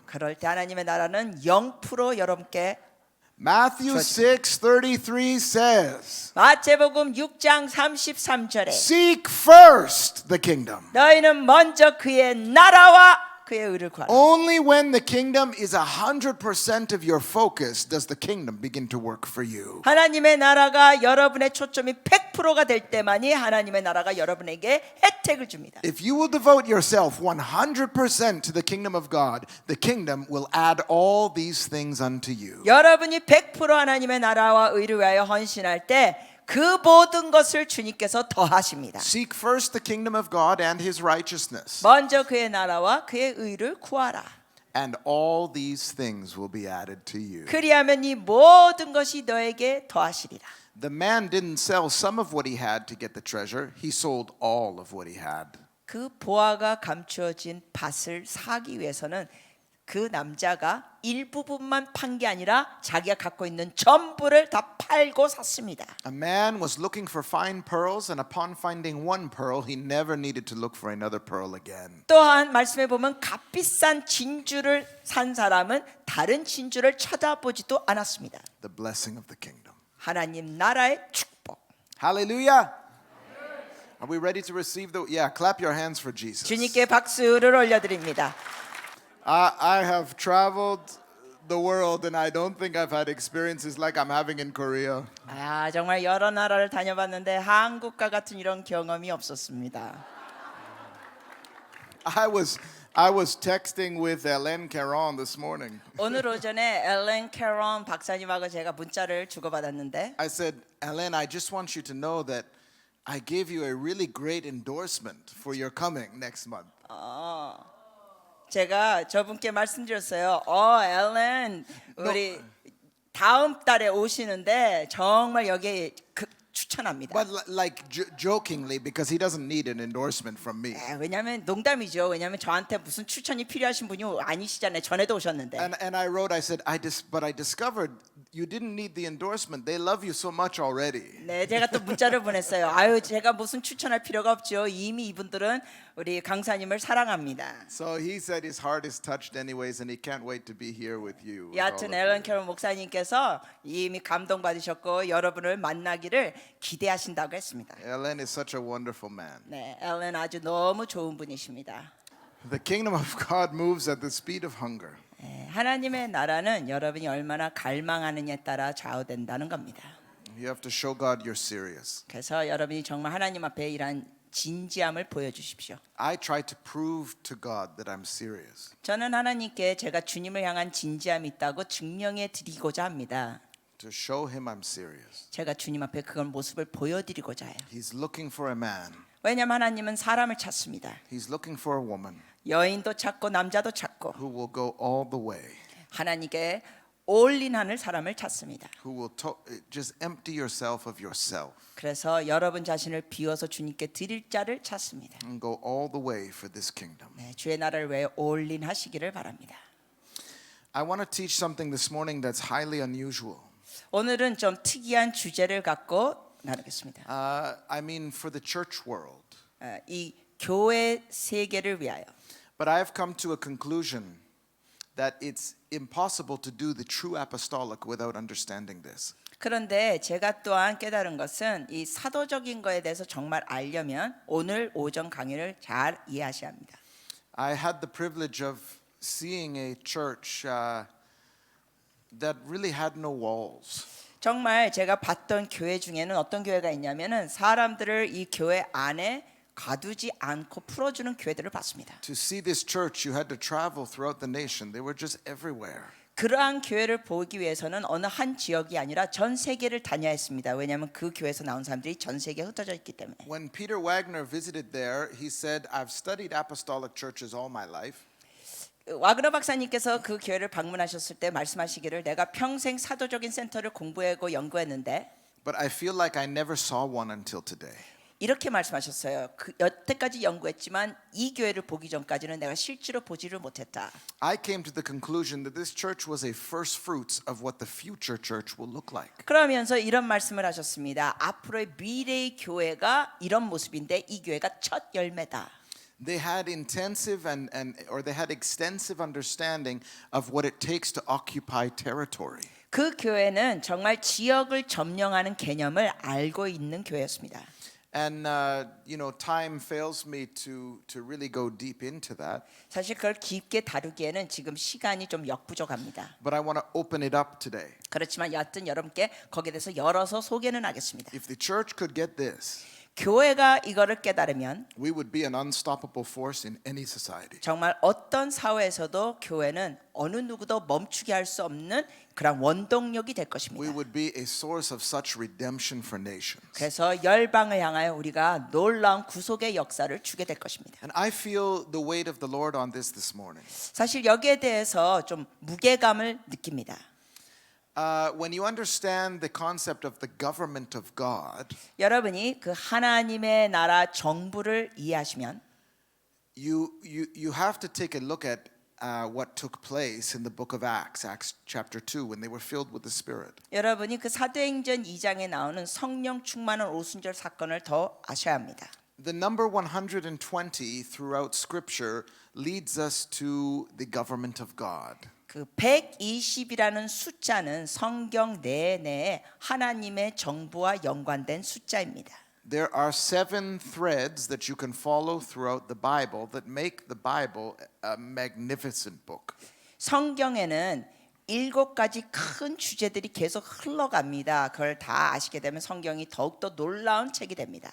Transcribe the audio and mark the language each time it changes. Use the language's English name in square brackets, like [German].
[Korean] 그럴 때 하나님의 나라는 0% 여러분께. [English] Matthew 6:33 says, [Korean] 마태복음 6장 33절에 [English] seek first the kingdom. [Korean] 너희는 먼저 그의 나라와 그의 의를 구하라. [English] Only when the kingdom is 100% of your focus does the kingdom begin to work for you. [Korean] 하나님의 나라가 여러분의 초점이 100%가 될 때만이 하나님의 나라가 여러분에게 혜택을 줍니다. [English] If you will devote yourself 100% to the kingdom of God, the kingdom will add all these things unto you. [Korean] 여러분이 100% 하나님의 나라와 의를 위하여 헌신할 때 그 모든 것을 주님께서 더하십니다. [English] Seek first the kingdom of God and his righteousness, [Korean] 먼저 그의 나라와 그의 의를 구하라. [English] and all these things will be added to you. [Korean] 그리하면 이 모든 것이 너에게 더하시리라. [English] The man didn't sell some of what he had to get the treasure. He sold all of what he had. [Korean] 그 보화가 감추어진 밭을 사기 위해서는 그 남자가 일부분만 판 게 아니라 자기가 갖고 있는 전부를 다 팔고 샀습니다. [English] A man was looking for fine pearls, and upon finding one pearl, he never needed to look for another pearl again. [Korean] 또한 말씀에 보면 값비싼 진주를 산 사람은 다른 진주를 찾아보지도 않았습니다. [English] The blessing of the kingdom. [Korean] 하나님 나라의 축복. [English] Hallelujah. Are we ready to receive the? Yeah, clap your hands for Jesus. [Korean] 주님께 박수를 올려드립니다. [English] I have traveled the world and I don't think I've had experiences like I'm having in Korea. [Korean] 아, 정말 여러 나라를 다녀봤는데 한국과 같은 이런 경험이 없었습니다. [English] I was texting with Hélène Caron this morning. [Korean] 오늘 오전에 엘렌 캐런 박사님하고 제가 문자를 주고받았는데 [English] I said, Hélène, I just want you to know that I gave you a really great endorsement for your coming next month. [Korean] 제가 저분께 말씀드렸어요. 엘렌 우리 다음 달에 오시는데 정말 여기 추천합니다. [English] But like jokingly, because he doesn't need an endorsement from me. [Korean] 왜냐하면 농담이죠. 왜냐하면 저한테 무슨 추천이 필요하신 분이 아니시잖아요. 전에도 오셨는데. [English] And I wrote, I said, but I discovered you didn't need the endorsement. They love you so much already. [Korean] 네, 제가 또 문자를 보냈어요. 아유, 제가 무슨 추천할 필요가 없죠. 이미 이분들은 우리 강사님을 사랑합니다. [English] So he said his heart is touched anyways, and he can't wait to be here with you. with all [Korean] 여하튼 [English] of you. [Korean] 엘런 캐런 목사님께서 이미 감동받으셨고 여러분을 만나기를 기대하신다고 했습니다. [English] Hélène is such a wonderful man. [Korean] 네, 엘렌 아주 너무 좋은 분이십니다. [English] The kingdom of God moves at the speed of hunger. [Korean] 네, 하나님의 나라는 여러분이 얼마나 갈망하느냐에 따라 좌우된다는 겁니다. [English] You have to show God you're serious. [Korean] 그래서 여러분이 정말 하나님 앞에 이러한 진지함을 보여주십시오. [English] I try to prove to God that I'm serious. [Korean] 저는 하나님께 제가 주님을 향한 진지함이 있다고 증명해 드리고자 합니다. [English] To show him I'm serious. [Korean] 제가 주님 앞에 그런 모습을 보여드리고자 해요. [English] He's looking for a man. [Korean] 왜냐하면 하나님은 사람을 찾습니다. [English] He's looking for a woman [Korean] 여인도 찾고 남자도 찾고 [English] who will go all the way. [Korean] 하나님께 올인하는 사람을 찾습니다. [English] Who will just empty yourself of yourself [Korean] 그래서 여러분 자신을 비워서 주님께 드릴 자를 찾습니다. [English] and go all the way for this kingdom. [Korean] 네, 주의 나라를 위해 올인하시기를 바랍니다. [English] I want to teach something this morning that's highly unusual. [Korean] 오늘은 좀 특이한 주제를 갖고 나누겠습니다. [English] I mean for the church world. [Korean] 이 교회 세계를 위하여. [English] But I have come to a conclusion that it's impossible to do the true apostolic without understanding this. [Korean] 그런데 제가 또한 깨달은 것은 이 사도적인 거에 대해서 정말 알려면 오늘 오전 강의를 잘 이해하셔야 합니다. [English] I had the privilege of seeing a church that really had no walls. [Korean] 정말 제가 봤던 교회 중에는 어떤 교회가 있냐면은 사람들을 이 교회 안에 가두지 않고 풀어주는 교회들을 봤습니다. [English] To see this church, you had to travel throughout the nation. They were just everywhere. [Korean] 그러한 교회를 보기 위해서는 어느 한 지역이 아니라 전 세계를 다녀야 했습니다. 왜냐하면 그 교회에서 나온 사람들이 전 세계에 흩어져 있기 때문에. [English] When Peter Wagner visited there, he said, "I've studied apostolic churches all my life." [Korean] 와그너 박사님께서 그 교회를 방문하셨을 때 말씀하시기를 내가 평생 사도적인 센터를 공부하고 연구했는데 [English] But I feel like I never saw one until today. [Korean] 이렇게 말씀하셨어요. 그 여태까지 연구했지만 이 교회를 보기 전까지는 내가 실제로 보지를 못했다. [English] I came to the conclusion that this church was a first fruits of what the future church will look like. [Korean] 그러면서 이런 말씀을 하셨습니다. 앞으로의 미래의 교회가 이런 모습인데 이 교회가 첫 열매다. [English] They had intensive or they had extensive understanding of what it takes to occupy territory. [Korean] 그 교회는 정말 지역을 점령하는 개념을 알고 있는 교회였습니다. [English] And time fails me to really go deep into that. [Korean] 사실 그걸 깊게 다루기에는 지금 시간이 좀 역부족합니다. [English] But I want to open it up today. [Korean] 그렇지만 여하튼 여러분께 거기에 대해서 열어서 소개는 하겠습니다. [English] If the church could get this, [Korean] 교회가 이거를 깨달으면 [English] we would be an unstoppable force in any society. [Korean] 정말 어떤 사회에서도 교회는 어느 누구도 멈추게 할 수 없는 그런 원동력이 될 [English] We [Korean] 것입니다. [English] would be a source of such redemption for nations. [Korean] 그래서 열방을 향하여 우리가 놀라운 구속의 역사를 주게 될 것입니다. [English] And I feel the weight of the Lord on this morning. [Korean] 사실 여기에 대해서 좀 무게감을 느낍니다. [English] When you understand the concept of the government of God, [Korean] 여러분이 그 하나님의 나라 정부를 이해하시면 [English] you have to take a look at what took place in the book of Acts chapter 2, when they were filled with the Spirit. [Korean] 여러분이 그 사도행전 2장에 나오는 성령 충만한 오순절 사건을 더 아셔야 합니다. [English] The number 120 throughout Scripture leads us to the government of God. [Korean] 그 120이라는 숫자는 성경 내내 하나님의 정부와 연관된 숫자입니다. [English] There are 7 threads that you can follow throughout the Bible that make the Bible a magnificent book. [Korean] 성경에는 7가지 큰 주제들이 계속 흘러갑니다. 그걸 다 아시게 되면 성경이 더욱더 놀라운 책이 됩니다.